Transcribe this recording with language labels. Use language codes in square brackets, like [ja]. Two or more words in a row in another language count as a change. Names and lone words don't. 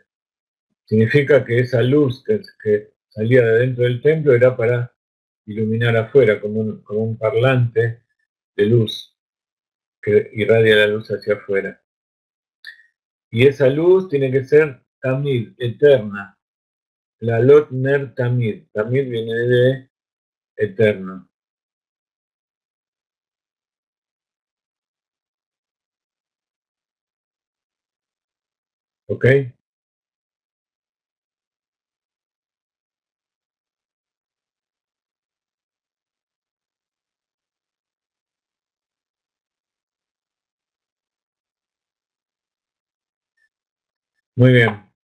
[es] Significa que esa luz que salía de dentro del templo era para iluminar afuera, como un parlante de luz que irradia la luz hacia afuera. Y esa luz tiene que ser tamid, eterna. [he] להעלות נר תמיד. [es] Tamid viene de eterno. ¿Ok? Muy bien.